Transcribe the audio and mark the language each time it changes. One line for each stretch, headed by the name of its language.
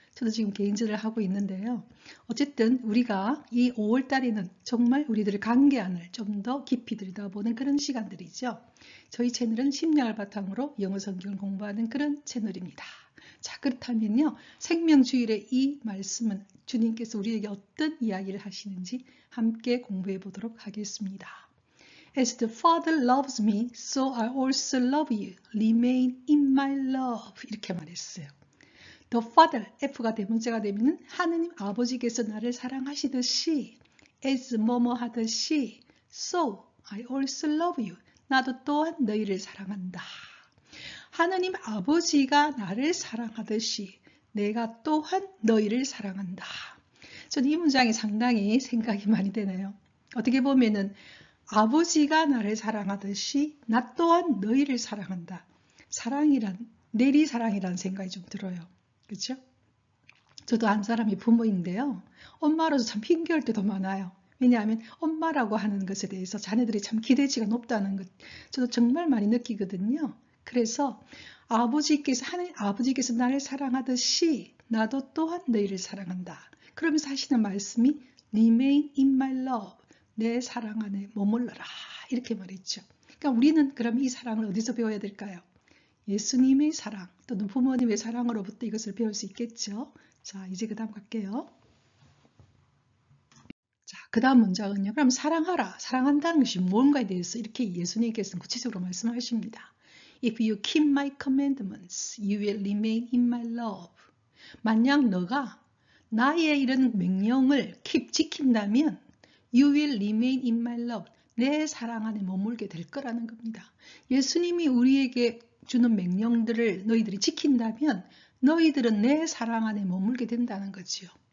Korean: 저도 지금 개인전을 하고 있는데요. 어쨌든 우리가 이 5월달에는 정말 우리들의 관계안을 좀 더 깊이 들여다보는 그런 시간들이죠. 저희 채널은 심리학을 바탕으로 영어 성경을 공부하는 그런 채널입니다. 자, 그렇다면요. 생명주일의 이 말씀은 주님께서 우리에게 어떤 이야기를 하시는지 함께 공부해 보도록 하겠습니다.
English: As the Father loves me, so I also love you. Remain in my love.
Korean: 이렇게 말했어요.
English: The Father,
Korean: F가 대문자가 되면 하느님 아버지께서 나를 사랑하시듯이 as 뭐뭐 하듯이
English: so I also love you.
Korean: 나도 또한 너희를 사랑한다. 하느님 아버지가 나를 사랑하듯이 내가 또한 너희를 사랑한다. 저는 이 문장이 상당히 생각이 많이 되네요. 어떻게 보면은 아버지가 나를 사랑하듯이 나 또한 너희를 사랑한다. 사랑이란 내리사랑이라는 생각이 좀 들어요. 그렇죠? 저도 한 사람이 부모인데요. 엄마로서 참 힘겨울 때도 많아요. 왜냐하면 엄마라고 하는 것에 대해서 자녀들이 참 기대치가 높다는 것 저도 정말 많이 느끼거든요. 그래서 아버지께서 나를 사랑하듯이 나도 또한 너희를 사랑한다. 그러면서 하시는 말씀이
English: Remain in my love.
Korean: 내 사랑 안에 머물러라. 이렇게 말했죠. 그러니까 우리는 그럼 이 사랑을 어디서 배워야 될까요? 예수님의 사랑 또는 부모님의 사랑으로부터 이것을 배울 수 있겠죠. 자, 이제 그 다음 갈게요. 자, 그 다음 문장은요. 그럼 사랑하라. 사랑한다는 것이 뭔가에 대해서 이렇게 예수님께서는 구체적으로 말씀하십니다.
English: If you keep my commandments, you will remain in my love.
Korean: 만약 너가 나의 이런 명령을 지킨다면
English: You will remain in my love.
Korean: 내 사랑 안에 머물게 될 거라는 겁니다. 예수님이 우리에게 주는 명령들을 너희들이 지킨다면 너희들은 내 사랑 안에 머물게 된다는 거지요.